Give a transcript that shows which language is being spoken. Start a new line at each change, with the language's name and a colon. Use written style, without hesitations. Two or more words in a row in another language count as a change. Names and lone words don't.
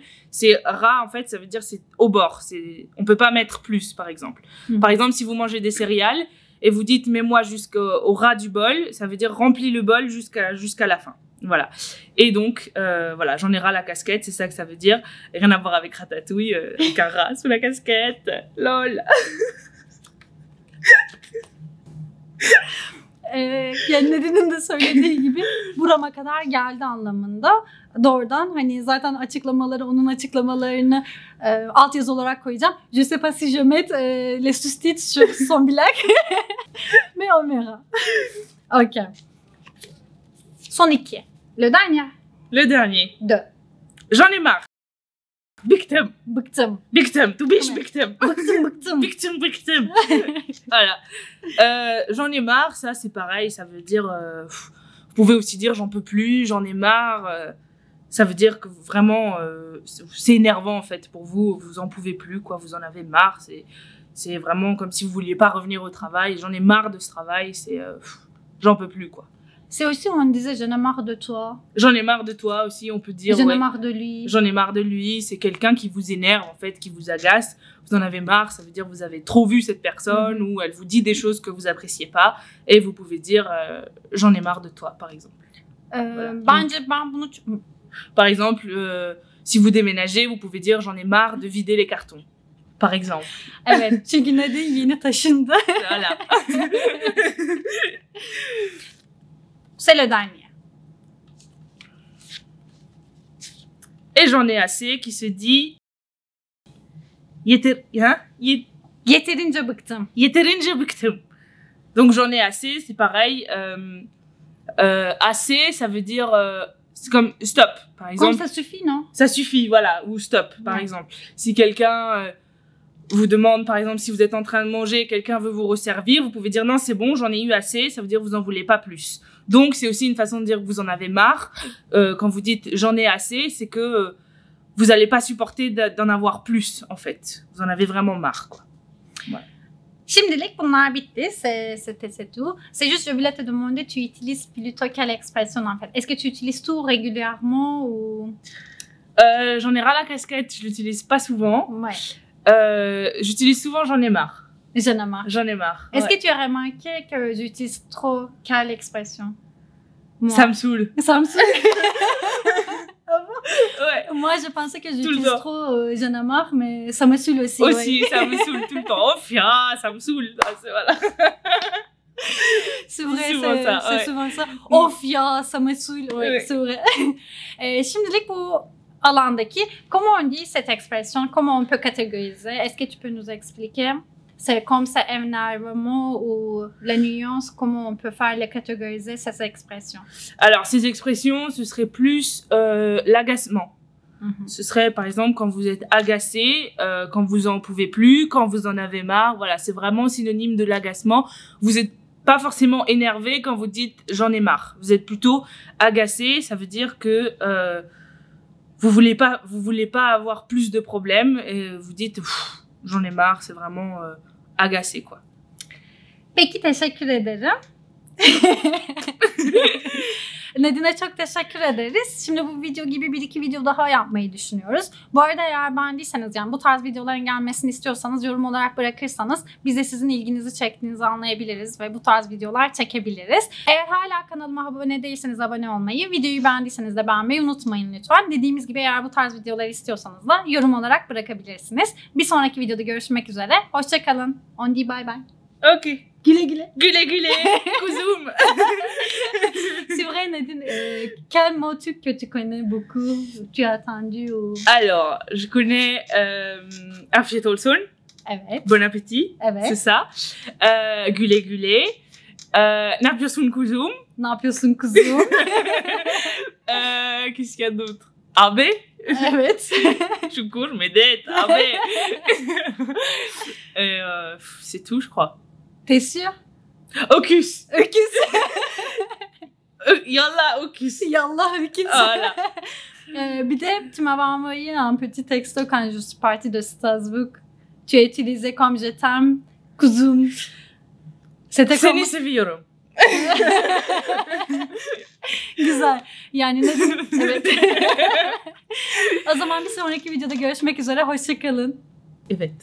French: C'est ras, en fait, ça veut dire c'est au bord. On peut pas mettre plus, par exemple. Par exemple, si vous mangez des céréales et vous dites mets-moi jusqu'au ras du bol, ça veut dire remplis le bol jusqu'à la fin. Voilà. Et donc, voilà, j'en ai ras la casquette, c'est ça que ça veut dire. Rien à voir avec Ratatouille, avec un rat sous la casquette. Lol.
Turkish: Yani Nadine'in de söylediği gibi burama kadar geldi anlamında. Doğrudan hani zaten açıklamaları onun açıklamalarını altyazı olarak koyacağım.
French: Je sais pas si je mets les sous-titres sur son blague. Mais on verra. Ok. Son 2. Le dernier. Le dernier. 2. J'en ai marre.
Turkish: Bıktım. Bıktım. Bıktım.
English: To be
Turkish: bıktım. Bıktım. Bıktım.
French: Voilà. J'en ai marre, ça c'est pareil, ça veut dire... vous pouvez aussi dire j'en peux plus, j'en ai marre. Ça veut dire que vraiment, c'est énervant en fait pour vous, vous en pouvez plus, quoi, vous en avez marre. C'est vraiment comme si vous vouliez pas revenir au travail. J'en ai marre de ce travail, j'en peux plus, quoi. C'est aussi où on disait j'en ai marre de toi. J'en ai marre de toi aussi, on peut dire. J'en ai marre de lui. J'en ai marre de lui, c'est quelqu'un qui vous énerve en fait, qui vous agace. Vous en avez marre, ça veut dire que vous avez trop vu cette personne ou elle vous dit des choses que vous appréciez pas et vous pouvez dire j'en ai marre de toi par exemple. Voilà.
Turkish: Bence ben bunu...
French: Par exemple, si vous déménagez, vous pouvez dire j'en ai marre de vider les cartons. Par exemple.
Turkish: Evet, çünkü Nadine yeni taşındı.
French: Voilà. C'est le dernier. Et j'en ai assez qui se dit
Turkish: Yeterince bıktım. Yeterince bıktım.
French: Donc j'en ai assez, c'est pareil. Assez, ça veut dire c'est comme stop, par exemple. Comme ça suffit, non? Ça suffit, voilà, ou stop, par exemple. Si quelqu'un vous demande, par exemple, si vous êtes en train de manger, quelqu'un veut vous resservir, vous pouvez dire non, c'est bon, j'en ai eu assez, ça veut dire vous en voulez pas plus. Donc c'est aussi une façon de dire que vous en avez marre. Quand vous dites j'en ai assez, c'est que vous n'allez pas supporter d'en avoir plus, en fait. Vous en avez vraiment marre, quoi. Voilà.
Turkish: Şimdilik bunlar bitti.
French: C'est tout. C'est juste, je voulais te demander, tu utilises plutôt quelle expression en fait? Est-ce que tu utilises tout régulièrement ou... J'en ai ras la casquette, je l'utilise pas souvent. Ouais. J'utilise souvent j'en ai marre. J'en ai marre. J'en ai marre. Est-ce que tu as remarqué que j'utilise trop quelle expression? Moi. Ça me saoule. Ça me saoule. Ouais. Moi, je pensais que j'utilise trop j'en ai marre, mais ça me saoule aussi. Aussi, ouais. ça me saoule tout le temps. Oh, fia, ça me saoule. Voilà. C'est vrai, souvent ça, c'est ouais. souvent ça. Of ya, ça me saoule. Ouais, Ouais. c'est vrai.
Turkish: Şimdilik bu alandaki,
French: comment on dit cette expression, comment on peut catégoriser? Est-ce que tu peux nous expliquer? C'est comme ça, énervement ou la nuance, comment on peut faire les catégoriser, ces expressions? Alors, ces expressions, ce serait plus l'agacement. Ce serait, par exemple, quand vous êtes agacé, quand vous en pouvez plus, quand vous en avez marre. Voilà, c'est vraiment synonyme de l'agacement. Vous êtes pas forcément énervé quand vous dites « j'en ai marre ». Vous êtes plutôt agacé, ça veut dire que vous voulez pas avoir plus de problèmes et vous dites « j'en ai marre », c'est vraiment agacé, quoi.
Turkish: Peki, teşekkür ederim. Nadine çok teşekkür ederiz. Şimdi bu video gibi 1-2 video daha yapmayı düşünüyoruz. Bu arada eğer beğendiyseniz, yani bu tarz videoların gelmesini istiyorsanız yorum olarak bırakırsanız biz de sizin ilginizi çektiğinizi anlayabiliriz ve bu tarz videolar çekebiliriz. Eğer hala kanalıma abone değilseniz abone olmayı, videoyu beğendiyseniz de beğenmeyi unutmayın lütfen. Dediğimiz gibi eğer bu tarz videolar istiyorsanız da yorum olarak bırakabilirsiniz. Bir sonraki videoda görüşmek üzere. Hoşça kalın.
French: On dit bye bye. Ok.
Turkish: Güle güle. Güle güle. Kuzum.
French: C'est vrai, Nadine, quel mot que tu connais beaucoup, tu as entendu ou... Alors, je connais
Turkish: Afiyet olsun. Evet.
French: Bon appétit.
Turkish: Evet.
French: C'est ça.
Turkish: Güle güle. Ne yapıyorsun kuzum? Ne yapıyorsun kuzum?
French: Qu'est-ce qu'il y a d'autre?
Turkish: Abi. Evet. Şukur, medet, abi.
French: C'est tout, je crois. T'es sûr?
Turkish: Öküz. Öküz. Yallah, öküz. Yallah öküz.
French: Voilà.
Turkish: Bir de
French: tu m'avais envoyé un petit texto quand je suis partie de Strasbourg. Tu as utilisé comme je t'aime, kuzum. C'était
Turkish: Seni
French: comme...
Turkish: seviyorum. Güzel. Yani ne? Evet. O zaman bir sonraki videoda görüşmek üzere. Hoşça kalın. Evet.